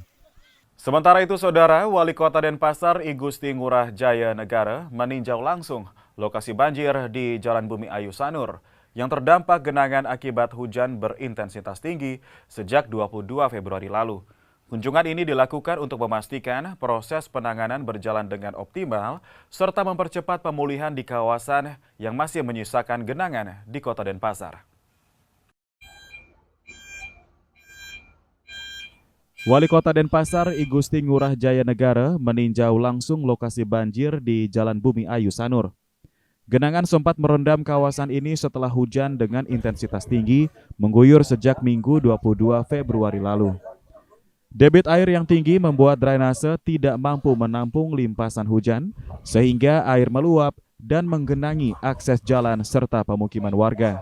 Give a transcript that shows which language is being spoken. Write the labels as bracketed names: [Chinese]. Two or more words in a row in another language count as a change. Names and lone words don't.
[Indonesian] Sementara itu, Saudara, Wali Kota Denpasar I Gusti Ngurah Jaya Negara meninjau langsung lokasi banjir di Jalan Bumi Ayu Sanur yang terdampak genangan akibat hujan berintensitas tinggi sejak 22 Februari lalu. Kunjungan ini dilakukan untuk memastikan proses penanganan berjalan dengan optimal serta mempercepat pemulihan di kawasan yang masih menyisakan genangan di Kota Denpasar. Wali Kota Denpasar I Gusti Ngurah Jaya Negara meninjau langsung lokasi banjir di Jalan Bumi Ayu Sanur. Genangan sempat merendam kawasan ini setelah hujan dengan intensitas tinggi mengguyur sejak Minggu 22 Februari lalu. Debit air yang tinggi membuat drainase tidak mampu menampung limpasan hujan sehingga air meluap dan menggenangi akses jalan serta pemukiman warga.